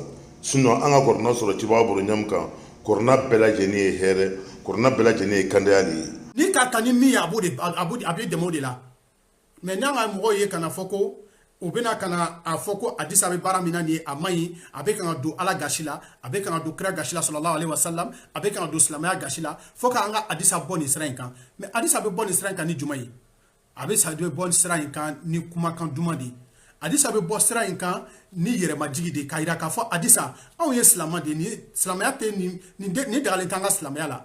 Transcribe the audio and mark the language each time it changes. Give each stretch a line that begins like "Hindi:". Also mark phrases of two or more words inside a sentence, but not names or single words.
Bambara: Sinon an ka kuranɛ sɔrɔ cibaga bolo ɲamu kan kuranɛ bɛɛ lajɛlen ye hɛrɛ kuranɛ bɛɛ lajɛlen ye kandaya de ye. Ni ka ta ni min ye a b'o dɛmɛ o de la. Mais n'an ka mɔgɔw ye kana fɔ ko u bɛna kana a fɔ ko hadisa bɛ baara min na nin ye a man ɲi a bɛ kan ka don ala gasi la a bɛ kan ka don kira gasi la
Arabic: صلى الله عليه وسلم
Bambara: a bɛ kan ka don silamɛya gasi la fo k'an ka hadisa bɔ nin sira in kan. Mais hadisa bɛ bɔ nin sira in kan ni jumɛn ye? A bɛ bɔ nin sira in kan ni kumakan duman de ye. Hadisa bɛ bɔ sira in kan ni yɛrɛmajigi de k'a jira k'a fɔ hadisa anw ye silamɛ de ye silamɛya tɛ nin dagalen t'an ka silamɛya la.